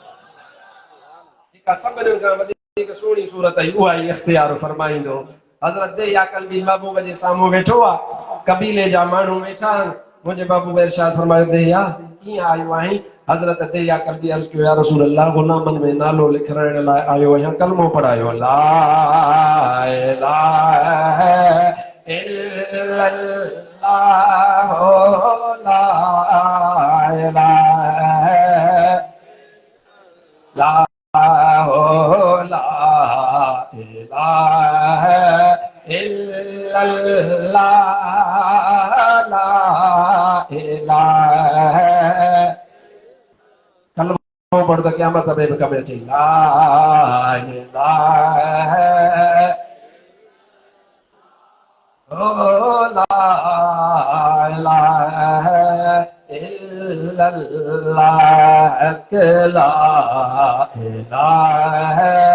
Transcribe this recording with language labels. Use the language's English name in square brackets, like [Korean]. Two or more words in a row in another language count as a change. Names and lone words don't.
[Sindhi] जेका सभिनीनि खां वधीक सुहिणी सूरत आई उहा ई इख्तियार फरमाईंदो। हज़रत दहिया कल्बी महबूब जे साम्हूं वेठो आहे, कबीले जा माण्हू वेठा आहिनि। मुंहिंजे महबूब इरशाद फरमायो दहिया कीअं आयो आहीं? हज़रत दहिया कल्बी अर्ज़ कयो [Arabic] يا رسول الله [Sindhi] गुलामनि में नालो लिखाइण लाइ आयो आहियां, कलमो पढ़ायो [Arabic] لا إله إلا الله لا إله لا لا إله إلا الله لا إله. [Sindhi] कलमो पढ़ त क़यामत में भी कम अचे [Arabic] لا إله لا إله إلا الله لا إله